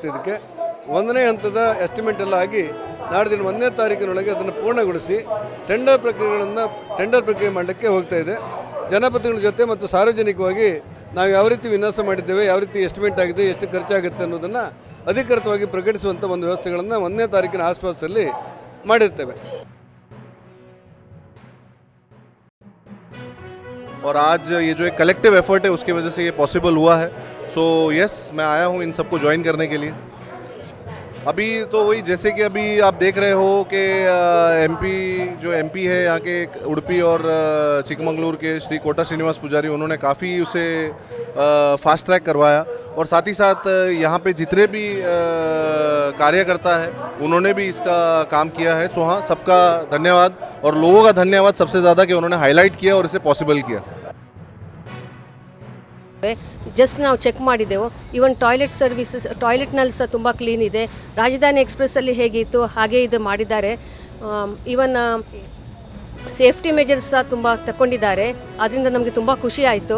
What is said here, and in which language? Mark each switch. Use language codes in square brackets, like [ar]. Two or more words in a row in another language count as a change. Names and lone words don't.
[kn] ಇದಕ್ಕೆ 1ನೇ ಹಂತದ ಎಸ್ಟಿಮೇಟ್ ಎಲ್ಲ ಆಗಿ ನಾಡಿನ 1ನೇ ತಾರೀಕಿನೊಳಗೆ ಅದನ್ನು ಪೂರ್ಣಗೊಳಿಸಿ ಟೆಂಡರ್ ಪ್ರಕ್ರಿಯೆ ಮಾಡಲಿಕ್ಕೆ ಹೋಗ್ತಾ ಇದೆ. ಜನಪ್ರತಿನಿಧಿಗಳ ಜೊತೆ ಮತ್ತು ಸಾರ್ವಜನಿಕವಾಗಿ ನಾವು ಯಾವ ರೀತಿ ವಿನ್ಯಾಸ ಮಾಡಿದ್ದೇವೆ, ಯಾವ ರೀತಿ ಎಸ್ಟಿಮೇಟ್ ಆಗಿದೆ, ಎಷ್ಟು ಖರ್ಚಾಗುತ್ತೆ ಅನ್ನೋದನ್ನು ಅಧಿಕೃತವಾಗಿ ಪ್ರಕಟಿಸುವಂಥ ಒಂದು ವ್ಯವಸ್ಥೆಗಳನ್ನು 1ನೇ ತಾರೀಕಿನ ಆಸ್ಪಾಸಲ್ಲಿ ಮಾಡಿರ್ತೇವೆ. [hi] और आज ये जो एक [en] collective effort [hi] है उसकी वजह से ये पॉसिबल हुआ है. [en] so yes, [hi] मैं आया हूँ इन सबको ज्वाइन करने के लिए. अभी तो वही जैसे कि अभी आप देख रहे हो कि एमपी है यहाँ के उड़पी और चिकमंगलूर के श्री कोटा श्रीनिवास पुजारी, उन्होंने काफ़ी उसे [en] fast track [hi] करवाया. और साथ ही साथ यहाँ पे जितने भी कार्यकर्ता है उन्होंने भी इसका काम किया है. सो हाँ, सबका धन्यवाद और लोगों का धन्यवाद सबसे ज़्यादा कि उन्होंने हाईलाइट किया और इसे पॉसिबल किया. [kn] ಜಸ್ಟ್ ನಾವು ಚೆಕ್ ಮಾಡಿದೆವು. ಈವನ್ ಟಾಯ್ಲೆಟ್ನಲ್ಲಿ ಸಹ ತುಂಬ ಕ್ಲೀನ್ ಇದೆ. ರಾಜಧಾನಿ ಎಕ್ಸ್ಪ್ರೆಸ್ಸಲ್ಲಿ ಹೇಗಿತ್ತು ಹಾಗೆ ಇದು ಮಾಡಿದ್ದಾರೆ. [en] even safety measures [kn] ಸಹ ತುಂಬ ತಗೊಂಡಿದ್ದಾರೆ. ಅದರಿಂದ ನಮಗೆ ತುಂಬ ಖುಷಿ ಆಯಿತು.